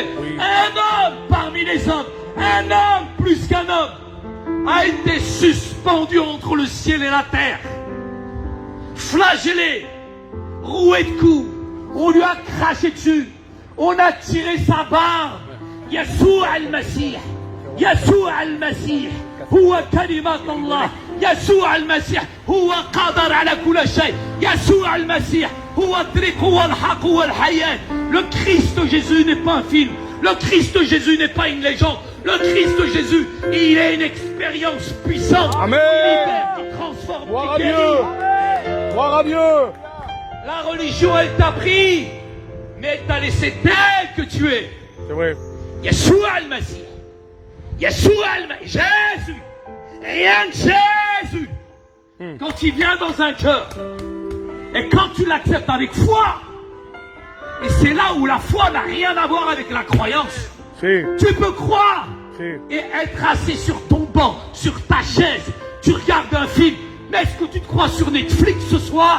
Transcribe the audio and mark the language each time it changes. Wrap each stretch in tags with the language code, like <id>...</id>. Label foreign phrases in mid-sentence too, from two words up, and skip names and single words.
<fr>Un homme parmi les hommes, un homme plus qu'un homme, a été suspendu entre le ciel et la terre. Flagellé, roué de coups, on lui a craché dessus, on a tiré sa barbe.</fr> <ar>يسوع المسيح، يسوع المسيح، هو كلمة الله. يسوع المسيح هو قادر على كل شيء. يسوع المسيح هو الطريق هو الحق هو الحياة.</ar> <fr>Le Christ Jésus n'est pas un film. Le Christ Jésus n'est pas une légende. Le Christ Jésus, il est une expérience puissante. Amen. Qui libère, qui transforme, Gloire qui à guérit. Dieu. Gloire à Dieu. La religion, elle t'a pris, mais elle t'a laissé tel que tu es. C'est vrai. Yeshua al-Masih. Yeshua al-Masih. Jésus. Rien que Jésus. Quand il vient dans un cœur, et quand tu l'acceptes avec foi, et c'est là où la foi n'a rien à voir avec la croyance. Tu peux croire et être assis sur ton banc, sur ta chaise, tu regardes un film, mais est-ce que tu te crois sur Netflix ce soir?</fr>